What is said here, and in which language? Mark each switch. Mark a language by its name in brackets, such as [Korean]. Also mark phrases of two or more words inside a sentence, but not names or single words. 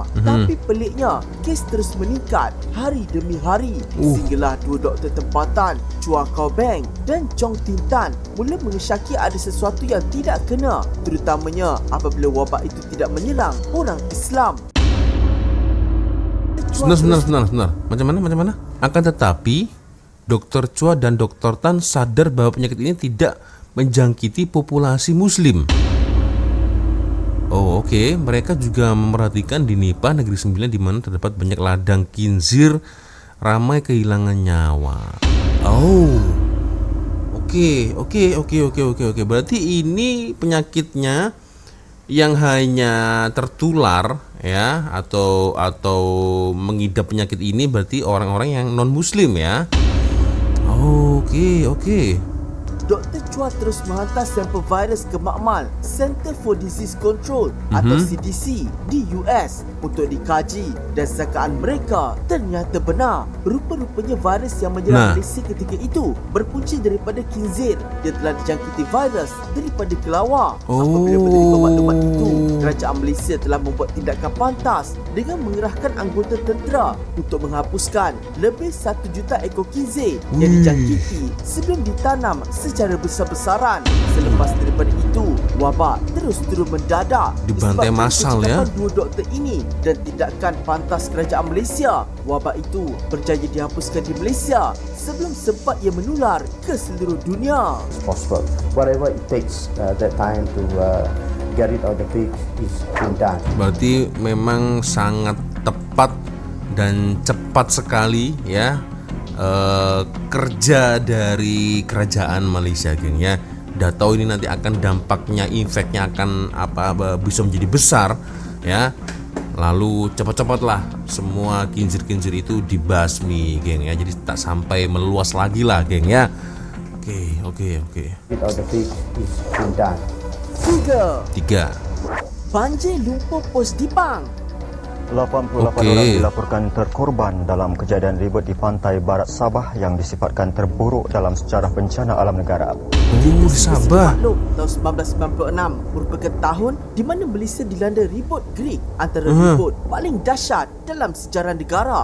[Malay] Tapi peliknya, kes terus meningkat hari demi hari sehinggalah 2 doktor tempatan, Chua Kau Beng dan Chong Tin Tan, mula mengesyaki ada sesuatu yang tidak kena, terutamanya apabila wabak itu tidak menyerang orang Islam. Sebentar. Macam mana? Akan tetapi Dr. Chua dan Dr. Tan sadar bahwa penyakit ini tidak menjangkiti populasi Muslim. [Indonesian] Oh oke. [Malay] Mereka juga memperhatikan di Nipah Negeri Sembilan di mana terdapat banyak ladang khinzir ramai kehilangan nyawa. [Indonesian] Oh, oke. Berarti ini penyakitnya yang hanya tertular ya atau mengidap penyakit ini berarti orang-orang yang non Muslim ya. Oke. [Malay] Dr. Chua terus menghantar sampel virus ke makmal Center for Disease Control atau CDC di US untuk dikaji, dan sangkaan mereka ternyata benar. Rupa-rupanya virus yang menyerang Malaysia ketika itu berpunca daripada khinzir yang telah dijangkiti virus daripada kelawar. Apabila menerima maklumat itu, kerajaan Malaysia telah membuat tindakan pantas dengan mengerahkan anggota tentera untuk menghapuskan lebih 1 juta ekor khinzir yang dijangkiti sebelum ditanam secara besar-besaran. Selepas daripada itu, wabak terus turun mendadak [Indonesian] dibantai massal ya. [Malay] 2 doktor ini dan tindakan pantas kerajaan Malaysia, wabak itu berjaya dihapuskan di Malaysia sebelum sempat ia menular ke seluruh dunia. [English] Possible. Whatever it takes that time to get it out of the pig is being done. [Indonesian] Berarti memang sangat tepat dan cepat sekali ya kerja dari kerajaan Malaysia geng ya. Udah tahu ini nanti akan dampaknya, efeknya akan bisa menjadi besar ya. Lalu cepat-cepatlah semua khinzir-khinzir itu dibasmi geng ya. Jadi tak sampai meluas lagi lah geng ya. Oke. [English] Get out of the pig is being done. [Malay] 3. Banjir lumpur pos Dipang. 88 orang dilaporkan terkorban dalam kejadian ribut di pantai barat Sabah yang disifatkan terburuk dalam sejarah bencana alam negara. di Sabah. Tahun 1996 merupakan tahun di mana Malaysia dilanda ribut Greek, antara ribut paling dahsyat dalam sejarah negara.